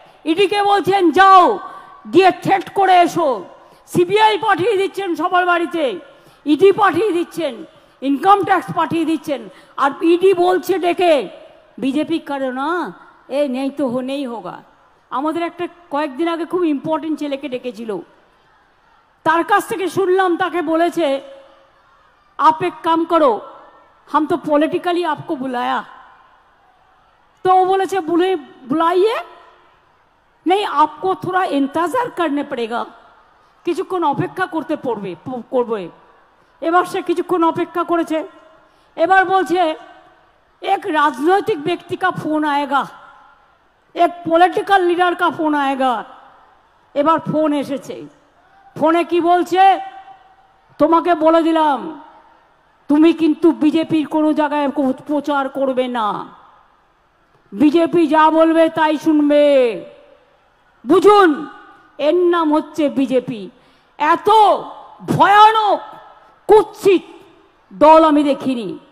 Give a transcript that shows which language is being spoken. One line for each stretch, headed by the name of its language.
Bangla: ইডিকে বলছেন যাও গিয়ে থ্রেট করে এসো, সিবিআই পাঠিয়ে দিচ্ছেন সবার বাড়িতে, ইডি পাঠিয়ে দিচ্ছেন, ইনকাম ট্যাক্স পাঠিয়ে দিচ্ছেন, আর ইডি বলছে ডেকে বিজেপি করে না, এ নেই তো নেই হোগা। আমাদের একটা কয়েকদিন আগে খুব ইম্পর্টেন্ট ছেলেকে ডেকেছিল, তার কাছ থেকে শুনলাম তাকে বলেছে
Hindi: आप एक काम करो, हम तो पॉलिटिकली आपको बुलाया। तो वो बोले थे बुलाइए नहीं, आपको थोड़ा इंतजार करने पड़ेगा,
Bangla: কিছুক্ষণ অপেক্ষা করতে করবে। এবার সে কিছুক্ষণ অপেক্ষা করেছে, এবার বলছে
Hindi: एक राजनीतिक व्यक्ति का फोन आएगा, एक पॉलिटिकल लीडर का फोन आएगा।
Bangla: এবার ফোন এসেছে, ফোনে কি বলছে? তোমাকে বলে দিলাম তুমি কিন্তু বিজেপির কোনো জায়গায় প্রচার করবে না, বিজেপি যা বলবে তাই শুনবে। বুঝুন, এর নাম হচ্ছে বিজেপি। এত ভয়ানক কুৎসিত দল আমি দেখিনি।